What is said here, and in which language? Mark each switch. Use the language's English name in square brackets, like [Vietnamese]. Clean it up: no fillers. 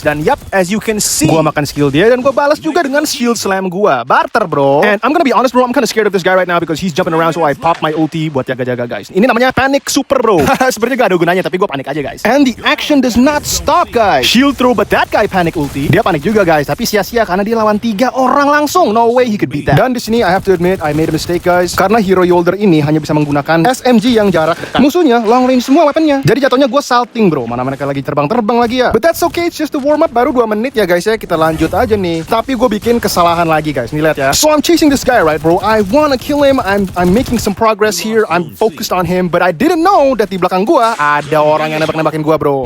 [Indonesian] Dan yap, [English] as you can see, [Indonesian] gue makan skill dia dan gue balas juga dengan shield slam gue. Barter, bro. [English] And I'm gonna be honest, bro, I'm kinda scared of this guy right now because he's jumping around, so I pop my ulti [Indonesian] buat jaga-jaga guys. Ini namanya panic super, bro. Sebenarnya gak ada gunanya, tapi gue panik aja guys. [English] And the action does not stop guys. Shield throw, but that guy panic ulti. [Indonesian] Dia panik juga guys, tapi sia-sia karena dia lawan 3 orang langsung. [English] No way he could beat that. [Indonesian] Dan di sini [English] I have to admit I made a mistake guys, [Indonesian] karena hero Yolder ini hanya bisa menggunakan SMG yang jarak dekat. Musuhnya long range semua weaponnya. Jadi jatuhnya gue salting, bro. Mana mereka lagi terbang-terbang lagi ya. [English] But that's okay, it's just a warm up. [Indonesian] Baru 2 menit ya guys ya, kita lanjut aja nih. Tapi gue bikin kesalahan lagi guys. Nih lihat ya. [English] So I'm chasing this guy right bro. I wanna kill him. I'm making some progress here. I'm focused on him, but I didn't know that [Indonesian] di belakang gue ada orang yang nembak-nembakin gue, bro.